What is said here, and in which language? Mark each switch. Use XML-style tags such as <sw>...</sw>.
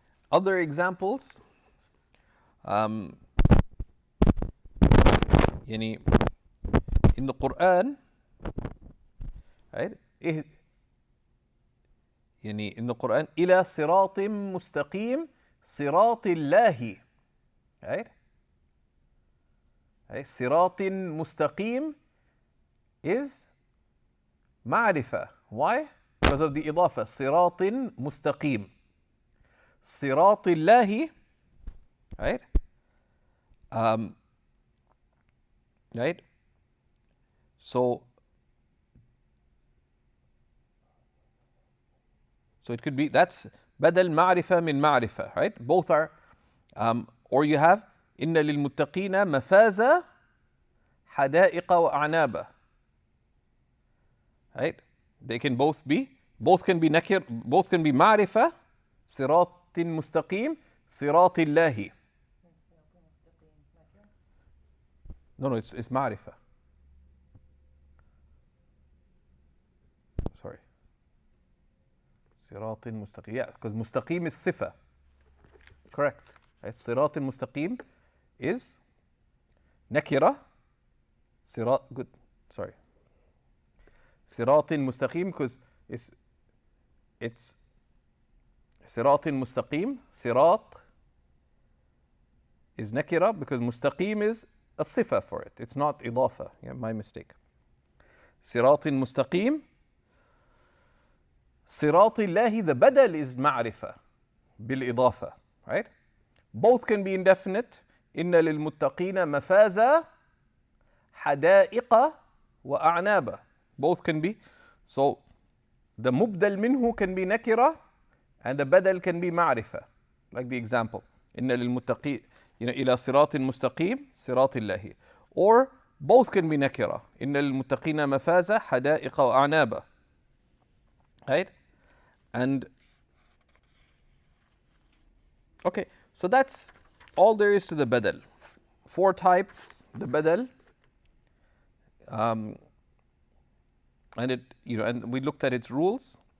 <en>Other examples, يعني in the Quran, right?</en> <ar>يعني</ar> <en>in the Quran,</en> <ar>إلى صراط مستقيم صراط الله.</ar> <en>Right? Right?</en> <ar>صراط مستقيم is معرفة.</ar> <en>Why? Because of the إضافة.</en> <ar>صراط مستقيم. صراط الله. Right?</ar> <en>Right? So it could be, that's badal ma'rifa min ma'rifa, right? Both are, or you have</en> <ar>إن للمتقين مفازا حدائق وأعنابا.</ar> <en>Right? They can both can be nakir, both can be ma'rifa,</en> <ar>صراط مستقيم, صراط الله.</ar> <en>No, it's ma'rifa.</en> <ar>صراط مستقيم.</ar> <en>Yeah, because mustaqim is sifa. Correct. Right?</en> <ar>صراط مستقيم is nakira.</ar> <en>صراط, good. Sorry.</en> <ar>صراط مستقيم because it's صراط مستقيم.</ar> <en>صراط is nakira because mustaqim is a sifa for it. It's not idafa. Yeah, my mistake.</en> <ar>صراط مستقيم. صراط الله,</ar> <en>the badal is ma'rifa بالإضافة. Right? Both can be indefinite.</en> <ar>إن للمتقين مفازا حدائق وأعنابا.</ar> <en>Both can be. So the mubdal minhu can be nakira and the badal can be ma'rifa. Like the example.</en> <ar>إن للمتقين إلى صراط مستقيم صراط الله.</ar> <en>Or both can be nakira.</en> <ar>إن للمتقين مفازا حدائق وأعنابا.</ar> <en>Right? And okay, so that's all there is to the badal. 4 types, the badal. And it, and we looked at its rules.</en>